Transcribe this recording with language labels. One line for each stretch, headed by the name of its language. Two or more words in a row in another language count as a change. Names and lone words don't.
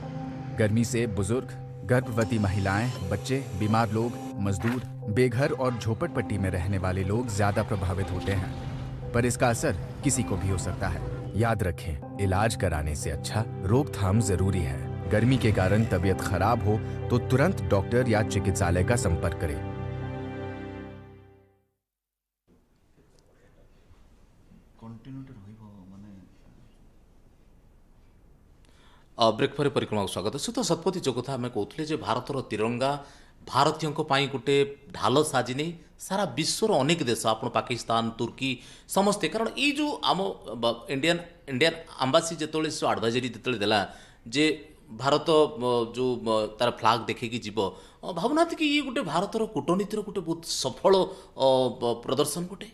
Hindi: गर्मी से बुजुर्ग, गर्भवती महिलाएं, बच्चे, बीमार लोग, मजदूर, बेघर और झोपड़पट्टी में रहने वाले लोग ज्यादा प्रभावित होते हैं, पर इसका असर किसी को भी हो सकता है। याद रखें, इलाज कराने से अच्छा रोकथाम जरूरी है। गर्मी के कारण तबीयत खराब हो तो तुरंत डॉक्टर या चिकित्सालय का संपर्क करें।
Odia: ବ୍ରେକ୍ ପରେ ପରିକ୍ରମାକୁ ସ୍ୱାଗତ ସହିତ ଶତପତି ଯୋଉ କଥା ଆମେ କହୁଥିଲେ ଯେ ଭାରତର ତିରଙ୍ଗା ଭାରତୀୟଙ୍କ ପାଇଁ ଗୋଟେ ଢାଲ ସାଜି ନେଇ ସାରା ବିଶ୍ୱର ଅନେକ ଦେଶ ଆପଣ ପାକିସ୍ତାନ ତୁର୍କୀ ସମସ୍ତେ କାରଣ ଏଇ ଯେଉଁ ଆମ
English: Indian embassy
Odia: ଯେତେବେଳେ ସେ ଆଡ଼ଭାଇଜରୀ ଯେତେବେଳେ ଦେଲା ଯେ ଭାରତ ଯେଉଁ ତାର ଫ୍ଲାଗ ଦେଖେଇକି ଯିବ ଭାବୁନାହାନ୍ତି କି ଇଏ ଗୋଟେ ଭାରତର କୂଟନୀତିର ଗୋଟେ ବହୁତ ସଫଳ ପ୍ରଦର୍ଶନ ଗୋଟେ